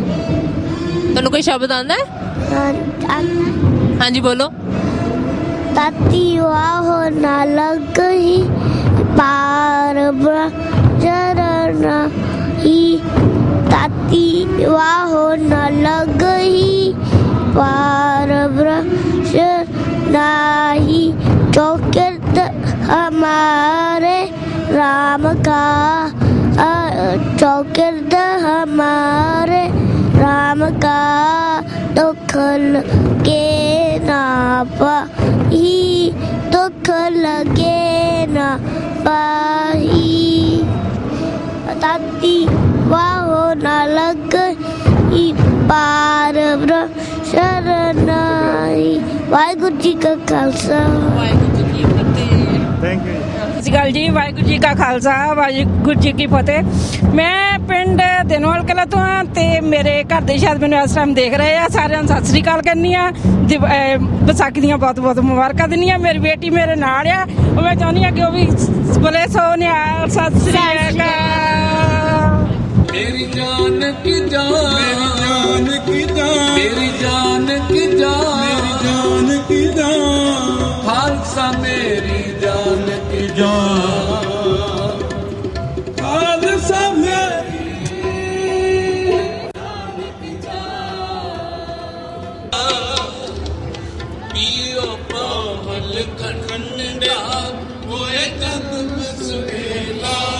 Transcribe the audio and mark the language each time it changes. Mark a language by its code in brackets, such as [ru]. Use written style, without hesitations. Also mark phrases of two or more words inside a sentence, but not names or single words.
[pa] ਤੁਹਾਨੂੰ ਕੋਈ ਸ਼ਬਦ ਆਉਂਦਾ ਹੈ? ਹਾਂਜੀ ਬੋਲੋ। ਤਾਤੀ ਵਾਹੋ ਨਾ ਲੱਗਈ ਪਾਰ ਜਰਨਾ ਹੀ, ਤਾਤੀ ਵਾਹੋ ਨਾ ਲੱਗਈ ਪਾਰ ਬ੍ਰਹਮ ਨਾਹੀ, ਚੌਕਿਰਦ ਹਮਾਰੇ ਰਾਮ ਕਾ, ਚੌਕਿਰਦ ਹਮਾਰੇ ਰਾਮ ਕਾ, ਦੁਖ ਲਗੇ ਨਾ ਪਾਹੀ, ਦੁਖ ਲਗੇ ਨਾ ਪਾਹੀ, ਤਾਤੀ ਵਾਹੋ ਨਾ ਲਗਈ ਪਾਰ ਬ੍ਰਹਮ ਸ਼ਰਣਾਈ। ਵਾਹਿਗੁਰੂ ਜੀ ਕਾ ਖਾਲਸਾ, ਵਾਹਿਗੁਰੂ ਜੀ ਕੀ ਫਤਿਹ। [en] thank you. [pa] ਸਤਿ ਸ਼੍ਰੀ ਅਕਾਲ ਜੀ। ਵਾਹਿਗੁਰੂ ਜੀ ਕਾ ਖਾਲਸਾ, ਵਾਹਿਗੁਰੂ ਜੀ ਕੀ ਫਤਿਹ। ਮੈਂ ਪਿੰਡ ਦਿਨਵਾਲ ਕਲਾਂ ਤੋਂ ਹਾਂ ਤੇ ਮੇਰੇ ਘਰ ਦੇ ਸ਼ਾਇਦ ਮੈਨੂੰ ਇਸ ਟਾਈਮ ਦੇਖ ਰਹੇ ਆ। ਸਾਰਿਆਂ ਨੂੰ ਸਤਿ ਸ਼੍ਰੀ ਅਕਾਲ ਕਰਨੀ ਆ, ਵਿਸਾਖੀ ਦੀਆਂ ਬਹੁਤ ਬਹੁਤ ਮੁਬਾਰਕਾਂ ਦਿੰਦੀ ਆ। ਮੇਰੀ ਬੇਟੀ ਮੇਰੇ ਨਾਲ ਆ, ਉਹ ਮੈਂ ਚਾਹੁੰਦੀ ਹਾਂ ਕਿ ਉਹ ਵੀ ਬੋਲੇ ਸੋਨਿਆ ਸਤਿ ਸ਼੍ਰੀ ਅਕਾਲ। [hi] मेरी जान की जान, मेरी जान की जान, मेरी जान की जान, मेरी जान की जान, खालसा मेरी जान की जान, खालसा मेरी जान की जान, पियो पहल खंडा होए जन्म सुहेला,